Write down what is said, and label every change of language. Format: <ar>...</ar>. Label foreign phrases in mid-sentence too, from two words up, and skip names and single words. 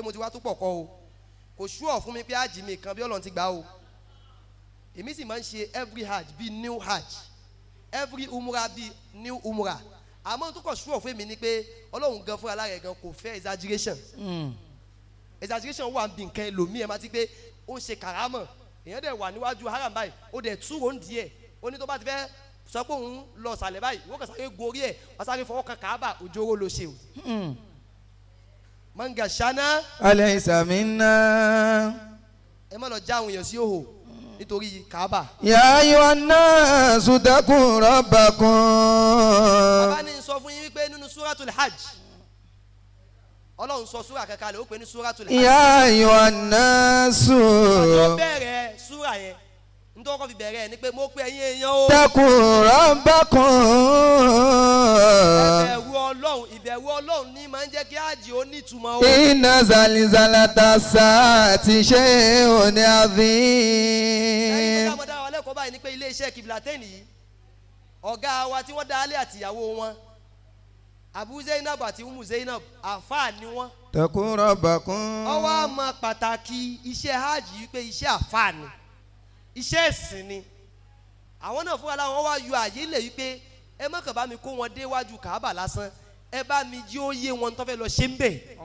<yo>mo ti wá tó pọ̀ kọ́ o kò ṣúọ̀ fún mi pé hajj mi kan bí Ọlọ́run ti gbà o èmi sì máa ń ṣe</yo> <en>every hajj</en> <yo>bíi</yo> <en>new hajj every umrah</en> <yo>bíi</yo> <en>new umrah</en> <yo>àmọ́ tó kọ̀ ṣúọ̀ fún mi ni pé Ọlọ́run gan fúnra lára ẹ̀ gan kò fẹ́ exaggeration exaggeration wà bí nǹkan ẹlòmíì ẹ máa ti pé ó ń ṣe kàrámọ̀ èèyàn dẹ̀ wà níwájú haram báyìí ó dẹ̀ túrò ń díẹ̀ ó ní tó bá ti fẹ́ sọ pé òun lọ sàlẹ̀ báyìí ìwọ kan sáré gorí ẹ̀ wọ́n sáré fọwọ́ kan Kaaba òjòrò ló ṣe o. manga ṣáná.</yo> <ar>أليس منا.</ar> <yo>ẹ má lọ já àwọn èèyàn sí òhò nítorí Kaaba.</yo> <ar>يا أيها الناس اتقوا ربكم.</ar> <yo>bàbá ní sọ fún yín wípé nínú</yo> <ar>سورة الحج</ar> <yo>Ọlọ́run sọ súrà kankan lè ó pè ní</yo> <ar>سورة الحج. يا أيها الناس.</ar> <yo>ọjọ́ bẹ̀rẹ̀ súrà yẹn nítorí wọ́n fi bẹ̀rẹ̀ ẹ̀ ni pé mo pe ẹ̀yin èèyàn o.</yo> <ar>اتقوا ربكم.</ar> <yo>ìbẹ̀rù Ọlọ́run ní máa ń jẹ́ kí hajj ó nítumọ̀ o.</yo> <ar>إن زلزلة الساعة شيء عظيم.</ar> <yo>ẹ̀yin tó dáa wa lẹ́kọ̀ọ́ báyìí ni pé iléeṣẹ́ Qiblatayn yìí ọ̀gá wa tí wọ́n dá alẹ́ àtìyàwó wọn Abu Zainab àti Umu Zainab àfáà ni wọ́n.</yo> <ar>اتقوا ربكم.</ar> <yo>ọwọ́ àmọ́ pàtàkì iṣẹ́ hajj yìí pé iṣẹ́ àfáà ni iṣẹ́ ẹ̀sìn ni àwọn náà fúnra láwọn wá yọ àyè lè wípé ẹ má kàn bá mi kó wọn déwájú Kaaba lásán ẹ bá mi jí ó yé wọn tó fẹ́ lọ ṣe ń bẹ̀.</yo>